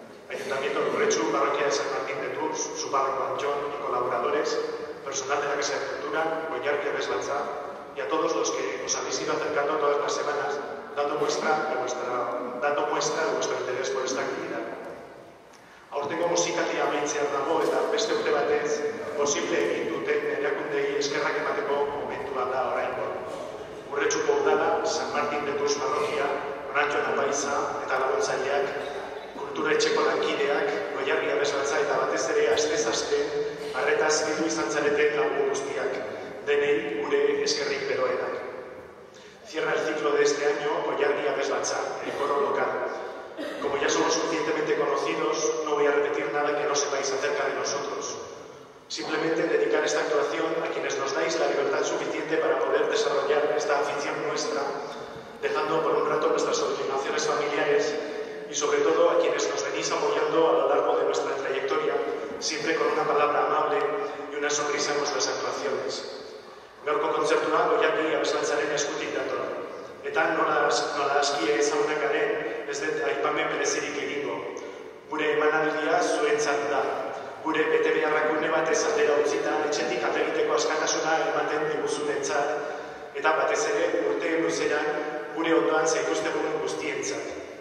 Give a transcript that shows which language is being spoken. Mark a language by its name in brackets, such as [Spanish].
[Spanish] Ayuntamiento de Urretxu, Parroquia de San Martín de Tours, su párroco Anchón y colaboradores, personal de la Casa de Cultura, Goiarri Abesbatza, y a todos los que os habéis ido acercando todas las semanas, dando muestra de vuestro interés por esta actividad. [Basque] Aurtengo musikalia amaitzear dago eta beste urte batez posible egin duten erakundei eskerrak emateko momentua da oraingo. Urretxuko udala, San Martín de Tours Parroquia, Anchon Apaiza eta laguntzaileak, kultura etxeko lankideak, Goiarri Abesbatza eta batez ere astez-aste arretaz bildu izan zareten lagun guztiak, denei gure eskerrik beroenak. [Spanish] Cierra el ciclo de este año Goiarri Abesbatza, el coro local. Como ya somos suficientemente conocidos, no voy a repetir nada que no sepáis acerca de nosotros. Simplemente dedicar esta actuación a quienes nos dais la libertad suficiente para poder desarrollar esta afición nuestra, dejando por un rato nuestras obligaciones familiares y sobre todo a quienes nos venís apoyando a lo largo de nuestra trayectoria, siempre con una palabra amable y una sonrisa en nuestras actuaciones. [Basque] Gaurko kontzertua Goiarri Abesbatzaren eskutik dator. Eta nola askie ezagunak garen, ez dut aipamen berezirik egingo. Gure emanaldia zuentzat da. Gure bete beharrak une batez aldera utzita, etxetik ategiteko askatasuna ematen diguzunentzat, eta batez ere urte luzeran gure ondoan zaituztegun guztientzat.